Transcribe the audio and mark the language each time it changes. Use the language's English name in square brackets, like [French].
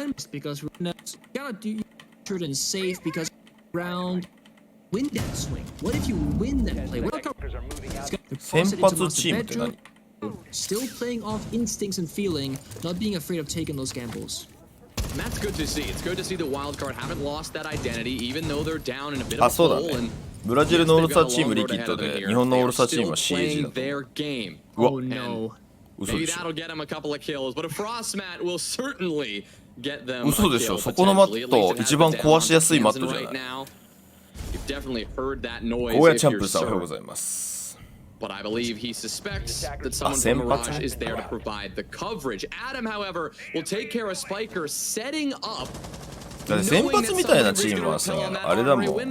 [English] Because we're not gotta do sure and safe because round win that swing. What if you win that play? [Japanese] 先発チームって何 [English] ？Still playing off instincts and feeling, not being afraid of taking those gambles. And that's good to see. It's good to see that Wildcard haven't lost that identity, even though they're down in a bit of a hole. And [Japanese] ブラジルのオールスターチームリキッドで日本のオールスターチームは CAG だと。 [English] Oh no. Maybe that'll get him a couple of kills, but a frost mat will certainly get them. [Japanese] 嘘でしょ。そこのマット一番壊しやすいマットじゃない。 [English] You've definitely heard that noise. [Japanese] ゴーヤチャンプさんおはようございます。 [English] But I believe he suspects that someone from Mirage is there to provide the coverage. Adam, however, will take care of Spiker setting up. [Japanese] だって先発みたいなチームはさ、あれだもん。